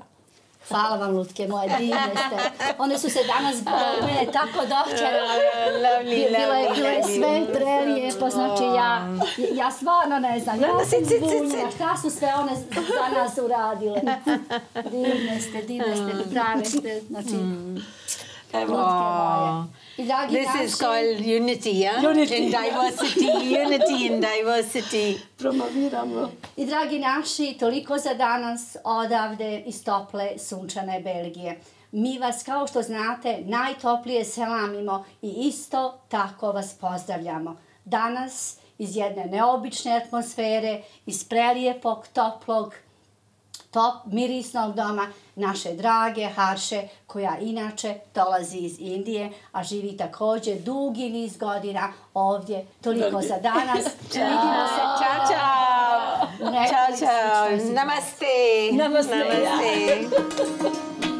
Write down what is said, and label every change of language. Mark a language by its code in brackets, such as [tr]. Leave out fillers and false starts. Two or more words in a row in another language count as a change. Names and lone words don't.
[bs] Hvala vam, lutke moje, divne ste. One su se danas mene tako dočele. Bile sve prelijepo, znači ja stvarno ne znam. Ja sam zbunila šta su sve one za nas uradile. Divne ste, prave ste, znači... Lutke moje. [en] This is called unity, yeah? Unity. In diversity, unity in diversity. [bs] Promoviramo. I dragi naši, toliko za danas odavde iz tople sunčane Belgije. Mi vas, kao što znate, najtoplije selamimo i isto tako vas pozdravljamo. Danas iz jedne neobične atmosfere, iz prelijepog, toplog, mirisnog doma naše drage Harše, koja inače dolazi iz Indije, a živi također dugi niz godina ovdje. Toliko za danas. Vidimo se. [it] Ciao, ciao. Ciao, ciao. Namaste. Namaste.